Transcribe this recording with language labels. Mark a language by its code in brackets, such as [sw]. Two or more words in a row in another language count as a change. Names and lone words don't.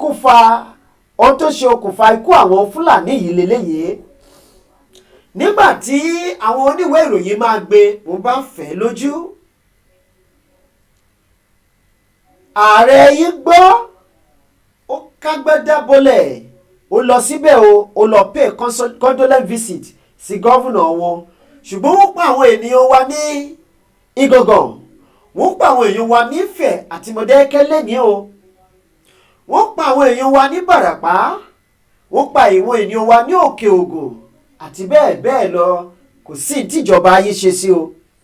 [yo] okùnfà ikú àwọn Fúlàní yìí lélẹ́yìí nígbà tí àwọn oníwèé ìròyìn máa gbé wọ́n bá fẹ́ lójú ààrẹ yìí gbọ́ ó kágbádá bolẹ̀ ó lọ síbẹ̀ ó lọ [en] pay condolence visit [yo] sí gọ́vùnà wọn ṣùgbọ́n wọ́n pa àwọn ènìyàn wa ní Ìgangan wọ́n pa àwọn èèyàn wa ní Ifẹ̀ àti Mọ̀dákẹ́kẹ́ lẹ́ni o wọ́n pa àwọn èèyàn wa ní Bàràpá wọ́n pa àwọn ènìyàn wa ní Òkè Ògùn àti bẹ́ẹ̀ bẹ́ẹ̀ lọ kò sí tíjọba ayé ṣe sí o.